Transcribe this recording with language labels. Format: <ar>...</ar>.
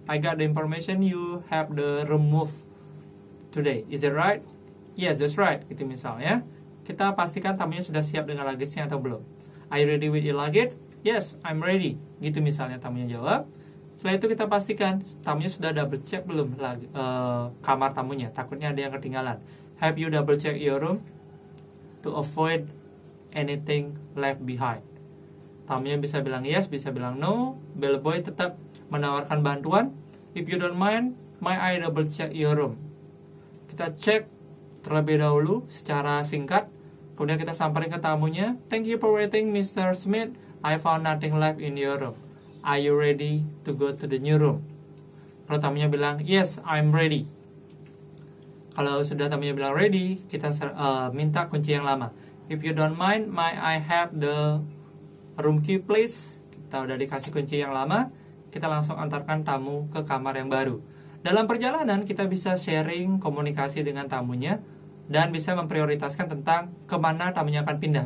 <en>I got the information you have the room move today. Is it right?" "Yes, that's right."</en> <id>Gitu misalnya. Kita pastikan tamunya sudah siap dengan luggage-nya atau belum.</id> <en>"Are you ready with your luggage?" "Yes, I'm ready."</en> <id>Gitu misalnya tamunya jawab. Setelah itu kita pastikan tamunya sudah double check belum kamar tamunya. Takutnya ada yang ketinggalan.</id> <en>"Have you double check your room to avoid anything left behind?"</en> <id>Tamunya bisa bilang yes, bisa bilang no. Bellboy tetap menawarkan bantuan.</id> <en>"If you don't mind, may I double check your room?"</en> <id>Kita cek terlebih dahulu secara singkat. Kemudian kita samperin ke tamunya.</id> <en>"Thank you for waiting, Mr.</en> <id>Smith.</id> <en>I found nothing left in your room. Are you ready to go to the new room?"</en> <id>Kalau tamunya bilang</id> <en>yes, I'm ready.</en> <id>Kalau sudah tamunya bilang ready, kita minta kunci yang lama.</id> <en>"If you don't mind, may I have the room key please?"</en> <id>Kita udah dikasih kunci yang lama, kita langsung antarkan tamu ke kamar yang baru. Dalam perjalanan kita bisa sharing komunikasi dengan tamunya. dan bisa memprioritaskan tentang kemana tamunya akan pindah.</id>